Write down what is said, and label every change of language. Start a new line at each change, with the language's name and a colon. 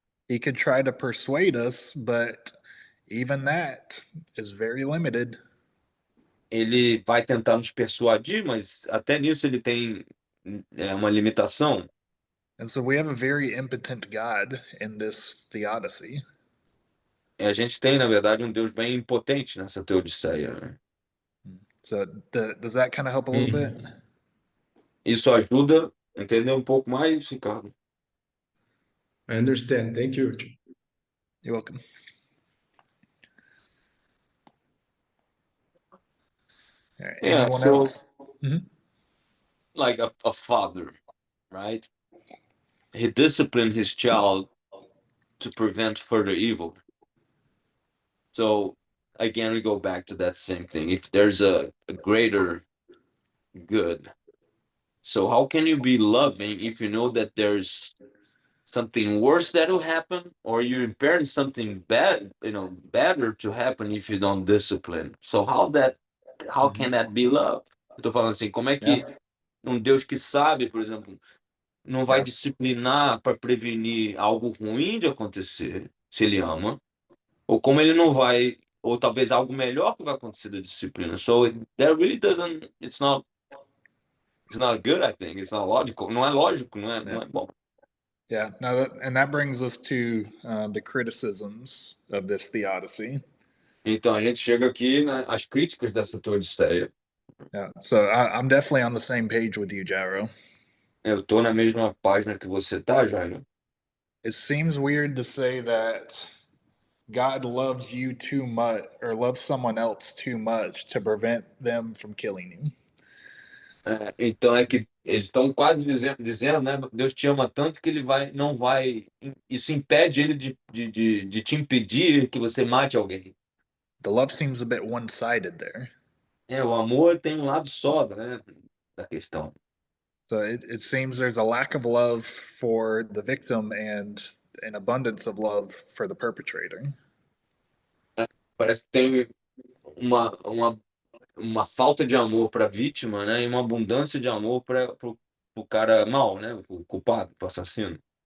English: He could try to persuade us, but even that is very limited.
Portuguese: Ele vai tentar nos persuadir, mas até nisso ele tem uma limitação.
English: And so we have a very impotent God in this theodicy.
Portuguese: E a gente tem, na verdade, um Deus bem impotente nessa teodiceia, né?
English: So does that kind of help a little bit?
Portuguese: Isso ajuda a entender um pouco mais, Ricardo?
English: I understand. Thank you. You're welcome. Yeah, Anyone so else? Mhm. like a father, right? He disciplined his child to prevent further evil. So again, we go back to that same thing. If there's a greater good, so how can you be loving if you know that there's something worse that will happen, or you're impairing something bad, better to happen if you don't discipline? So how can Mhm. that be love?
Portuguese: Eu tô falando assim, como é
English: Yeah.
Portuguese: que um Deus que sabe, por exemplo, não vai
English: Yeah.
Portuguese: disciplinar para prevenir algo ruim de acontecer, se ele ama, ou como ele não vai, ou talvez algo melhor que vai acontecer da disciplina.
English: So that really doesn't, it's not good, I think. It's not logical.
Portuguese: Não é lógico, não é bom.
English: Yeah. Now, and that brings us to the criticisms of this theodicy.
Portuguese: Então a gente chega aqui nas críticas dessa teodiceia.
English: Yeah. So I'm definitely on the same page with you, Jairo.
Portuguese: Eu tô na mesma página que você tá, Jairo.
English: It seems weird to say that God loves you too much or loves someone else too much to prevent them from killing you.
Portuguese: Então é que eles estão quase dizendo, né? Deus te ama tanto que ele não vai. Isso impede ele de te impedir que você mate alguém.
English: The love seems a bit one-sided there.
Portuguese: O amor tem um lado só, né, da questão.
English: So it seems there's a lack of love for the victim and an abundance of love for the perpetrator.
Portuguese: Parece que tem uma falta de amor para a vítima, né, e uma abundância de amor para o cara mau, né, o culpado, o assassino.